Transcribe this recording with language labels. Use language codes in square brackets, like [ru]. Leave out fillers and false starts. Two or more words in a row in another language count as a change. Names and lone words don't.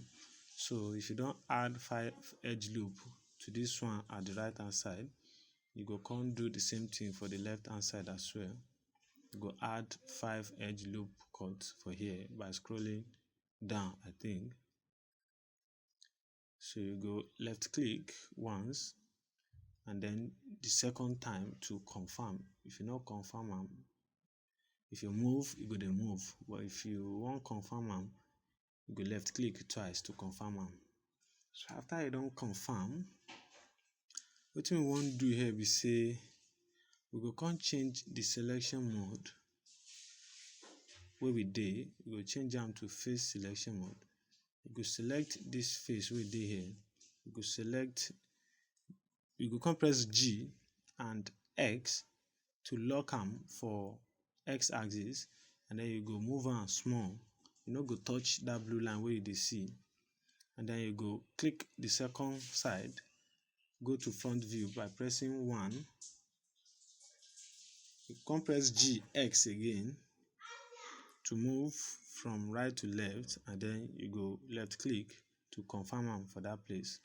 [pcm] So if you don add 5 edge loop to this one at the right hand side, you go come do the same thing for the left hand side as well. You go add 5 edge loop cut for here by scrolling down, I think. So you go left click once, and then the second time to confirm. If you no confirm am, if you move, you go dey move. But if you wan confirm am, you go left click twice to confirm am. So after you don confirm, wetin we wan do here be say we go come change the selection mode wey we dey. We go change am to face selection mode. You go select this face wey dey here. You go come press G and X to lock am for X axis, and then you go move am small. You no go touch that blue line wey you dey see. And then you go click the second side, go to front view by pressing 1. You come press G, X again to move from right to left, and then you go left click to confirm am for that place.